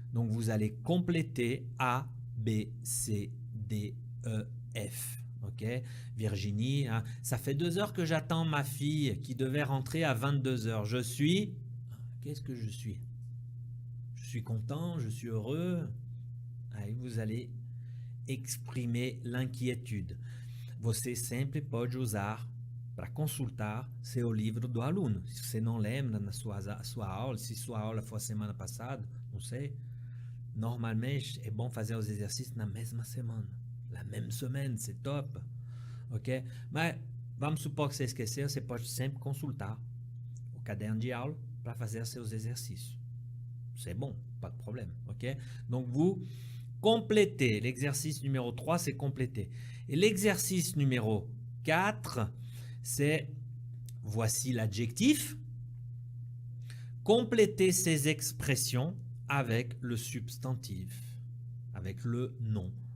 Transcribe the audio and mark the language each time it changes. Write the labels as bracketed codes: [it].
[fr] Donc, vous allez compléter A, B, C, D, E, F. Ok? Virginie, hein, ça fait 2 heures que j'attends ma fille qui devait rentrer à 22 heures. Je suis... Qu'est-ce que je suis? Je suis content, je suis heureux. Aí vous allez exprimer l'inquiétude. [pt] Você sempre pode usar para consultar seu livro do aluno. Se você não lembra na sua aula, se sua aula foi a semana passada, não sei, normalmente é bom fazer os exercícios na mesma semana. [fr] La même semaine, c'est top. Ok? [pt] Mas vamos supor que você esqueceu, você pode sempre consultar o caderno de aula para fazer seus exercícios. [fr] C'est bon, pas de problème. Ok? Donc vous compléter. L'exercice numéro 3, c'est compléter. Et l'exercice numéro 4, c'est, voici l'adjectif, compléter ces expressions avec le substantif, avec le nom.